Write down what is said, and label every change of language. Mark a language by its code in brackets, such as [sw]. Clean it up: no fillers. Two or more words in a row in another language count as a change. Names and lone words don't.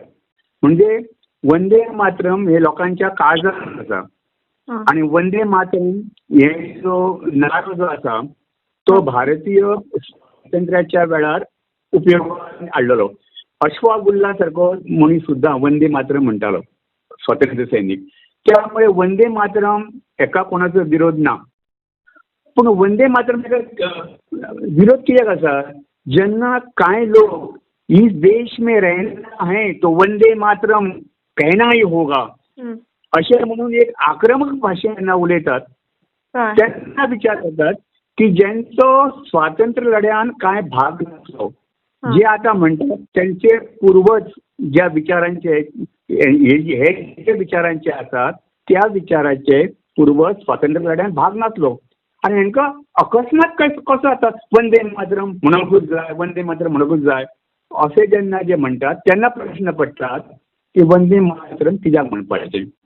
[kok] म्हणजे वंदे मातरम हे लोकांच्या काळजात आसा आणि वंदे मातरम हे जो नारो जो आसा तो भारतीय स्वातंत्र्याच्या वेळार उपयोगान हाडलेलो. अशफाकुल्ला सारको मनीस सुद्धा वंदे मातरम म्हणटालो, स्वातंत्र्य सैनीक. त्यामुळे वंदे मातरम एका कोणाचो विरोध ना. पूण वंदे मातरम विरोध कित्याक आसा? जेन्ना कांय लोक [hi] इस देश में रहना है तो वंदे मातरम कहना ही होगा [kok] अशें म्हणून एक आक्रमक भाशेन जेन्ना उलयतात तेन्ना विचार करतात की ज्यांचो स्वातंत्र्य लढ्यान कांय भाग नासलो, जे आता म्हणतात त्यांचे पूर्वज ज्या विचारांचे हे विचारांचे आसात त्या विचाराचे पूर्वज स्वातंत्र्य लढ्यान भाग नासलो आणि हांकां अकस्मात कसो जाता वंदे मातरम म्हणूंकूच जाय, वंदे मातरम म्हणूंकूच जाय असे जेन्ना जे म्हणटात तेन्ना प्रश्न पडटात की वंदे मातरम कित्याक म्हणपाचें.